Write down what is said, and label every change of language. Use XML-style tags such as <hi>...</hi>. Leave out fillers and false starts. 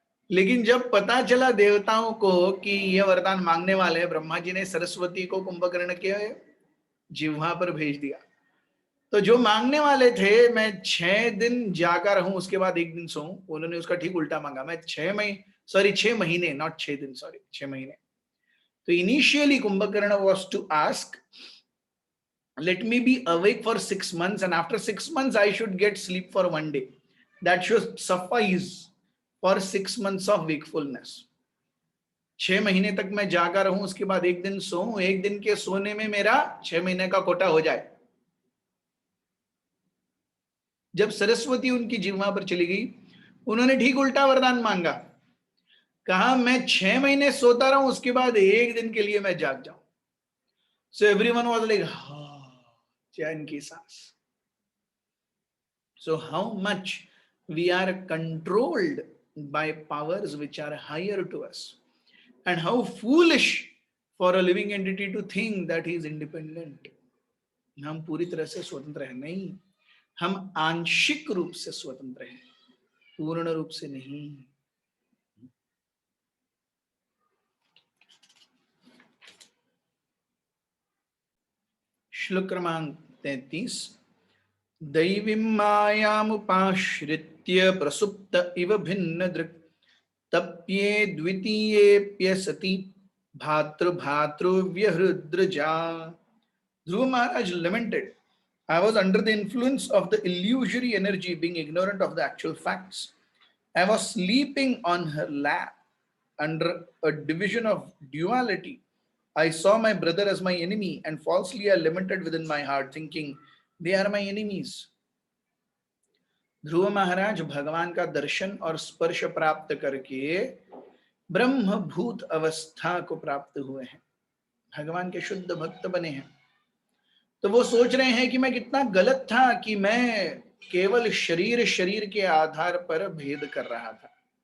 <hi>लेकिन जब पता चला देवताओं को कि ये वरदान मांगने वाले हैं, ब्रह्मा जी ने सरस्वती को कुंभकर्ण के जिह्वा पर भेज दिया। तो जो मांगने वाले थे मैं 6 दिन जागा रहूं उसके बाद 1 दिन सोऊं, उन्होंने उसका ठीक उल्टा मांगा, मैं 6 महीने, नॉट 6 दिन, सॉरी 6 महीने।</hi> <en>तो initially Kumbhakarna was to ask, let me be awake for 6 months and after 6 months I should get sleep for 1 day. That should suffice for 6 months of wakefulness.</en> <hi>6 महीने तक मैं जागा रहूं, उसके बाद 1 दिन सोऊं, 1 दिन के सोने में मेरा 6 महीने का कोटा हो जाए। जब सरस्वती उनकी जिह्वा पर चली गई, उन्होंने ठीक उल्टा वरदान मांगा, कहा मैं 6 महीने सोता रहूं उसके बाद 1 दिन के लिए मैं जाग जाऊं।</hi> <en>so everyone was like,</en> <hi>चैन की सांस।</hi> <en>So how much we are controlled by powers which are higher to us, and how foolish for a living entity to think that he is independent.</en> <hi>हम पूरी तरह से स्वतंत्र हैं, नहीं, हम आंशिक रूप से स्वतंत्र हैं, पूर्ण रूप से नहीं। श्लोक क्रमांक 33।</hi> <sa>दैवीं मायामुपाश्रित्य प्रसुप्त इव भिन्न दृक् तप्ये द्वितीयेप्य सति भातृभातृव्यहृद्रजा।</sa> <en>Dhruva Maharaj lamented, I was under the influence of the illusory energy, being ignorant of the actual facts. I was sleeping on her lap under a division of duality. I saw my brother as my enemy and falsely I lamented within my heart, thinking, they are my enemies.</en> <hi>ध्रुव महाराज भगवान का दर्शन और स्पर्श प्राप्त करके ब्रह्मभूत अवस्था को प्राप्त हुए हैं, भगवान के शुद्ध भक्त बने हैं। तो वो सोच रहे हैं कि मैं कितना गलत था कि मैं केवल शरीर के आधार पर भेद कर रहा था।</hi>